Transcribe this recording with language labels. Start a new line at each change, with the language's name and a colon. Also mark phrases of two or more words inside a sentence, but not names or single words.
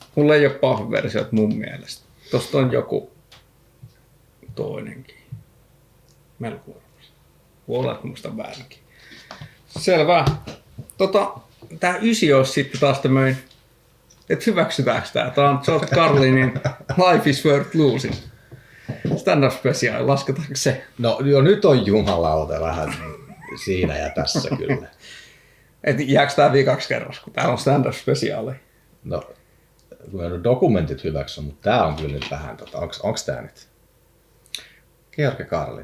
Finnish: Mulla ei ole pahviversiot mun mielestä. Tosta on joku toinenkin. Melko varmasti. Voi olla, että muistan väärinkin. Selvä. Tää 9 olisi sitten taas tämmöinen, että hyväksytäänkö tää? Tää on George Carlinin Life is Worth Losing.
English: Stand-up special,
Finnish: lasketaanko se? No jo nyt on jumalauta vähän siinä ja tässä kyllä. Et jääkö tää viikaksi kerros, kun tää on stand-up speciali? No, dokumentit hyväksy, mutta tää on kyllä nyt vähän, onks tää nyt? George Carlin.